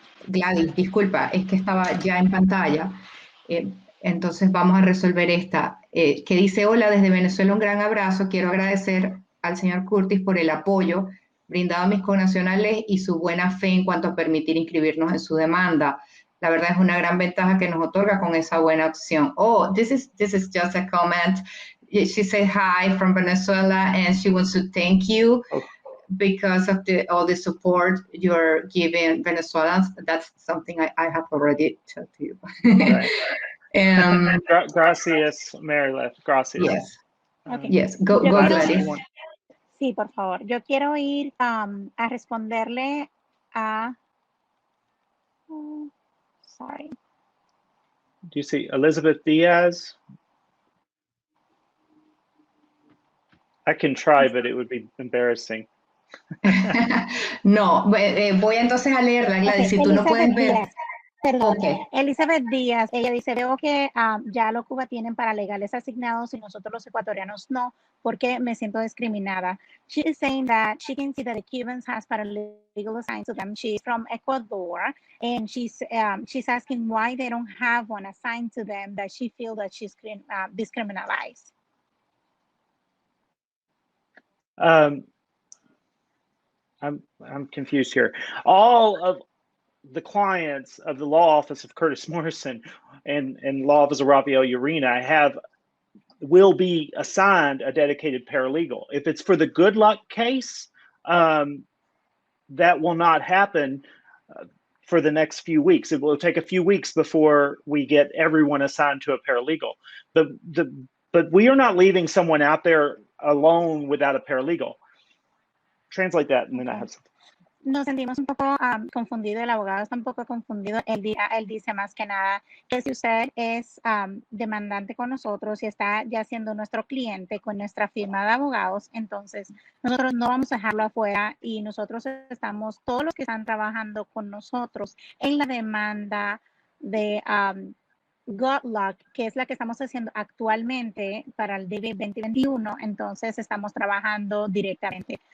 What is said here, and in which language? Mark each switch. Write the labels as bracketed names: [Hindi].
[Spanish] Gladys, disculpa, es que estaba ya en pantalla. Entonces vamos a resolver esta. Que dice: hola, desde Venezuela un gran abrazo. Quiero agradecer al señor Curtis por el apoyo brindado a mis connacionales y su buena fe en cuanto a permitir inscribirnos en su demanda. La verdad es una gran ventaja que nos otorga con esa buena opción. [English] Oh, this is just a comment. She said hi from Venezuela and she wants to thank you because of all the support you're giving Venezuelans. That's something I have already told you. [Spanish] Right. Gracias, Marilyn. Gracias. [English] Yes. Okay. Yes. Go Gladys. [Spanish] Sí, por favor. Yo quiero ir a responderle [English] sorry. Do you see Elizabeth Diaz? I can try, but it would be embarrassing. [Spanish] No, voy entonces a leerla, Gladys, si tú no puedes ver. Díaz. Perdón, [English] Okay. [Spanish] Elizabeth Díaz, ella dice, veo que ya los Cuba tienen paralegales asignados y nosotros los ecuatorianos no, porque me siento discriminada. [English] She is saying that she can see that the Cubans has paralegal assigned to them. She's from Ecuador, and she's asking why they don't have one assigned to them, that she feels that she's discriminalized. I'm confused here. All of the clients of the law office of Curtis Morrison and law office of Rafael Urena will be assigned a dedicated paralegal. If it's for the good luck case, that will not happen for the next few weeks. It will take a few weeks before we get everyone assigned to a paralegal. But we are not leaving someone out there alone without a paralegal. Translate that, and then I have something. [Spanish] Nos sentimos un poco confundidos, el abogado está un poco confundido. Él dice más que nada que si usted es demandante con nosotros y está ya siendo nuestro cliente con nuestra firma de abogados, entonces nosotros no vamos a dejarlo afuera y nosotros estamos, todos los que están trabajando con nosotros en la demanda de Godluck, que es la que estamos haciendo actualmente para el DV2021, entonces estamos trabajando directamente.